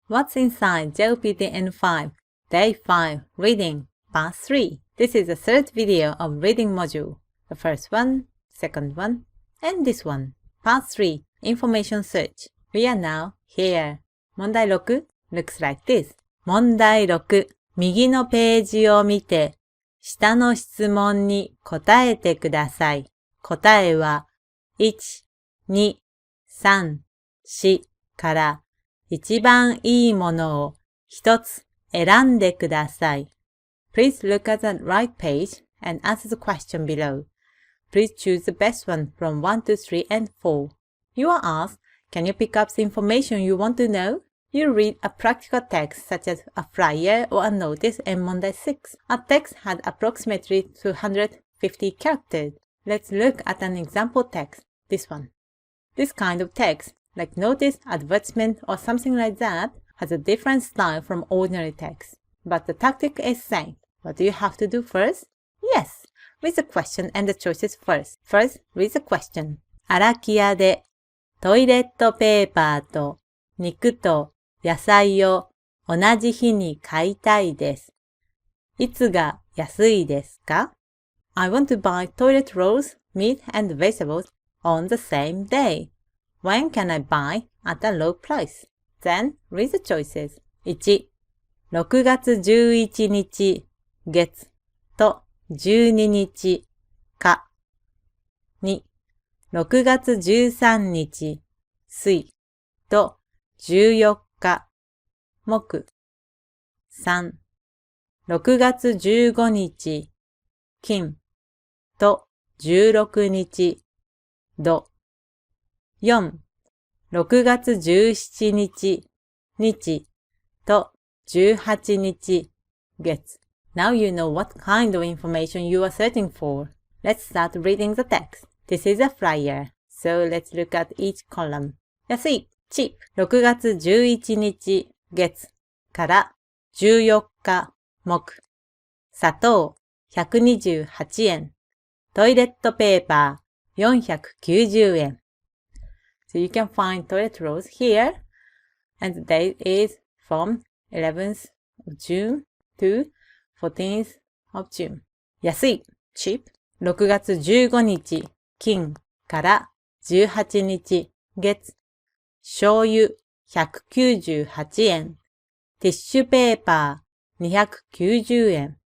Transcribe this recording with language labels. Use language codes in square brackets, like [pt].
[en] What's inside JLPT N5 Day 5 Reading Part 3? This is the third video of reading module. The first one, second one, and this one. Part 3 Information Search. We are now here. 問題6 looks like this. [ja] 問題6、右のページを見て、下の質問に答えてください。答えは、1、2、3、4から一番いいものを一つ選んでください。 [en] Please look at the right page and answer the question below. Please choose the best one from 1 to 3 and 4. You are asked, can you pick up the information you want to know? You read a practical text such as a flyer or a notice in 問題6. Our text had approximately 250 characters. Let's look at an example text, this one. This kind of text, like notice, advertisement, or something like that, has a different style from ordinary text. But the tactic is same. What do you have to do first? Yes, read the question and the choices first. First, read the question. [ja] 荒木屋でトイレットペーパーと肉と野菜を同じ日に買いたいです。いつが安いですか? [en] I want to buy toilet rolls, meat and vegetables on the same day. When can I buy at a low price? Then read the choices. 1. [ja] 6月11日月と12日火。2. 6月13日水と14日木。3. 6月15日金と16日土。4. 6月17日日と18日月。 [en] Now you know what kind of information you are searching for. Let's start reading the text. This is a flyer. So let's look at each column. [ja] 安い [en] cheap [ja] 6月11日月から14日木。砂糖128円。トイレットペーパー490円。 [en] So you can find toilet rolls here, and the date is from 11th of June to 14th of June. [ja] 安い [en] cheap [ja] 6月15日金から18日月。醤油198円。ティッシュペーパー290円。